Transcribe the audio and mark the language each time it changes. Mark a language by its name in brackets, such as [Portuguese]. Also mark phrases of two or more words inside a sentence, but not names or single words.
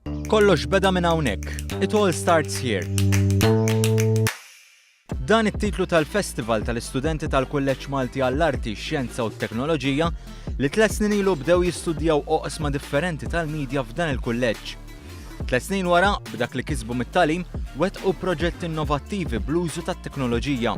[Maltese] Kollox beda minn hawnhekk. [English] It all starts here. [Maltese] Dan it-titlu tal-Festival tal-Istudenti tal-Kulleġġ Malti għall-Arti, Xjenza u t-Teknoloġija li 3 snin ilu bdew jistudjaw oqsma differenti tal-medja f'dan il-kulleġġ. 3 snin wara, b'dak li kisbu mit-tagħlim, wettqu proġetti innovattivi bl-użu tat-teknoloġija.